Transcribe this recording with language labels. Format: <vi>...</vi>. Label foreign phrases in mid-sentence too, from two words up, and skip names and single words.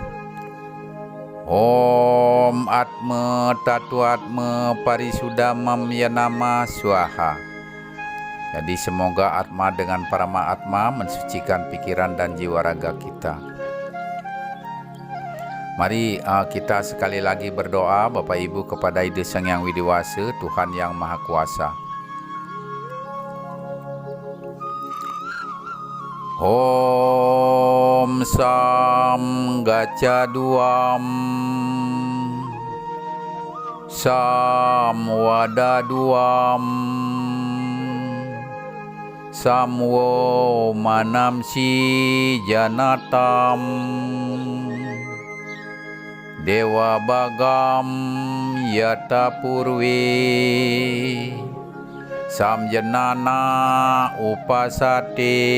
<sa>Om Atma Tatu Atma Parisudamam Yanama Swaha.</sa> <id>Jadi semoga Atma dengan Parama Atma mensucikan pikiran dan jiwa raga kita. Mari kita sekali lagi berdoa Bapak Ibu kepada Ida Sang Hyang Widiwasa, Tuhan Yang Maha Kuasa.</id> <sa>Om Sam Gaca Duam Sam Wada Duam Samwo Manamsi Janatam Dewa Bagam Yata Purwe Samjanana Upasate.</sa>